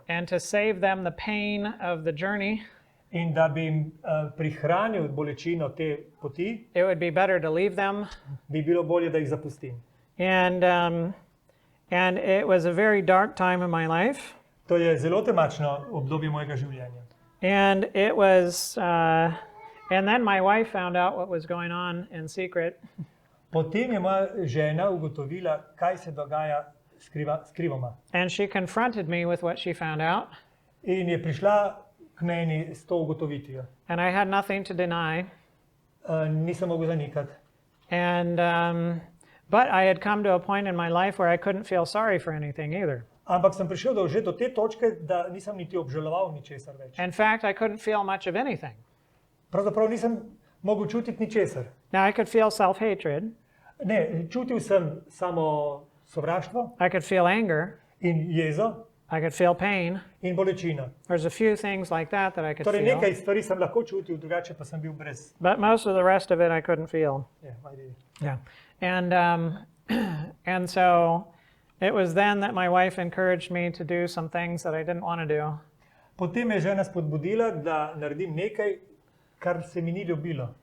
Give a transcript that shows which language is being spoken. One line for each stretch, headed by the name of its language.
English: And to save them the pain of the journey,
Slovenian: In da bi jim prihranil bolečino te poti,
English: it would be better to leave them.
Slovenian: bi bilo bolje, da jih zapustim.
English: And it was a very dark time in my life.
Slovenian: To je zelo temačno obdobje mojega življenja.
English: And it was, and then my wife found out what was going on in secret.
Slovenian: Potem je moja žena ugotovila, kaj se dogaja skrivoma.
English: And she confronted me with what she found out.
Slovenian: In je prišla k meni s to ugotovitvijo.
English: And I had nothing to deny.
Slovenian: Nisem mogel zanikati.
English: And, but I had come to a point in my life where I couldn't feel sorry for anything either.
Slovenian: Ampak sem prišel že do te točke, da nisem niti obžaloval ničesar več.
English: In fact, I couldn't feel much of anything.
Slovenian: Pravzaprav nisem mogel čutiti ničesar.
English: Now, I could feel self-hatred.
Slovenian: Ne, čutil sem samo sovraštvo
English: I could feel anger.
Slovenian: in jezo
English: I could feel pain.
Slovenian: in bolečino.
English: There's a few things like that I could
Slovenian: Torej,
English: feel.
Slovenian: nekaj stvari sem lahko čutil, drugače pa sem bil brez.
English: But most of the rest of it I couldn't feel. Yeah. Yeah. And so it was then that my wife encouraged me to do some things that I didn't want to do.
Slovenian: Potem je žena spodbudila, da naredim nekaj, kar se mi ni ljubilo.